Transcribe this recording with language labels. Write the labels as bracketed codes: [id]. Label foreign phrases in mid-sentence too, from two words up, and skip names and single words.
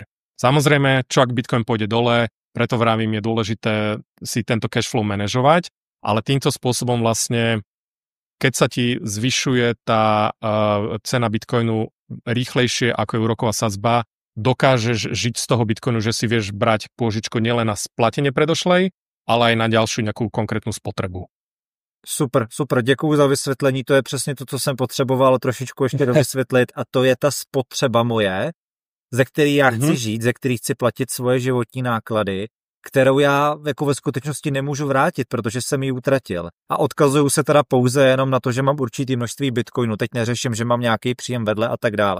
[sk] Samozrejme, čo ak Bitcoin pôjde dole, preto vravím, je dôležité si tento cashflow manažovať, ale týmto spôsobom vlastne, keď sa ti zvyšuje tá cena Bitcoinu rýchlejšie ako je úroková sadzba, dokážeš žiť z toho Bitcoinu, že si vieš brať pôžičku nielen na splatenie predošlej, ale aj na ďalšiu nejakú konkrétnu spotrebu. [cs] Super, děkuju za vysvětlení, to je přesně to, co jsem potřeboval trošičku ještě dovysvětlit a to je ta spotřeba moje, ze který já chci žít, ze který chci platit svoje životní náklady, kterou já jako ve skutečnosti nemůžu vrátit, protože jsem ji utratil. A odkazuju se teda pouze jenom na to, že mám určitý množství bitcoinu, teď neřeším, že mám nějaký příjem vedle a tak dále.